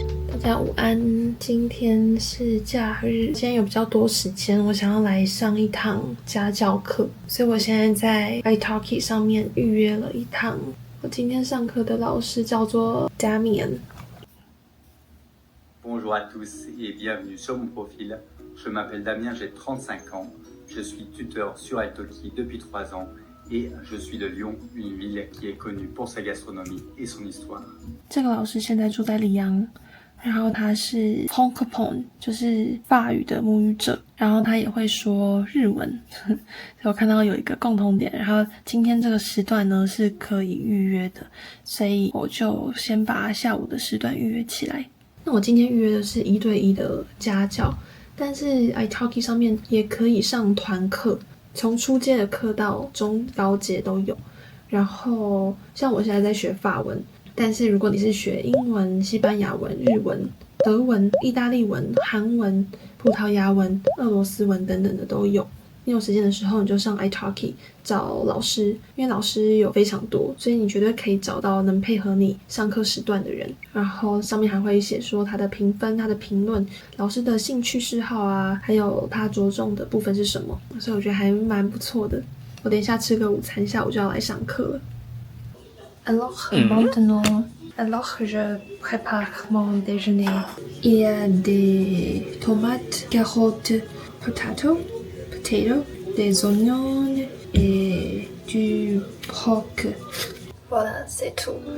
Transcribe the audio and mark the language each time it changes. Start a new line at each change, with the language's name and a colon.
Chinese: 大家午安，今天是假日，今天有比较多时间，我想要来上一堂家教课，所以我现在在 italki 上面预约了一堂。我今天上课的老师叫做 Damien。
French: Bonjour à tous et bienvenue sur mon profil. Je m'appelle Damien, j'ai 35 ans. Je suis tuteur sur italki depuis 3 ans et je suis de Lyon, une ville qui est connue pour sa gastronomie et son histoire.
Chinese: 这个老师现在住在里昂。然后他是 francophone， 就是法语的母语者，然后他也会说日文我看到有一个共同点，然后今天这个时段呢是可以预约的，所以我就先把下午的时段预约起来。那我今天预约的是1对1的家教，但是 italki 上面也可以上团课，从初阶的课到中高阶都有。然后像我现在在学法文，但是如果你是学英文、西班牙文、日文、德文、意大利文、韩文、葡萄牙文、俄罗斯文等等的都有。你有时间的时候，你就上 italki 找老师，因为老师有非常多，所以你绝对可以找到能配合你上课时段的人。然后上面还会写说他的评分、他的评论、老师的兴趣嗜好啊，还有他着重的部分是什么，所以我觉得还蛮不错的。我等一下吃个午餐，下午就要来上课了。
French: Alors, maintenant, je prépare mon déjeuner. Il y a des tomates, carottes, potato, des oignons et du porc. Voilà, c'est tout.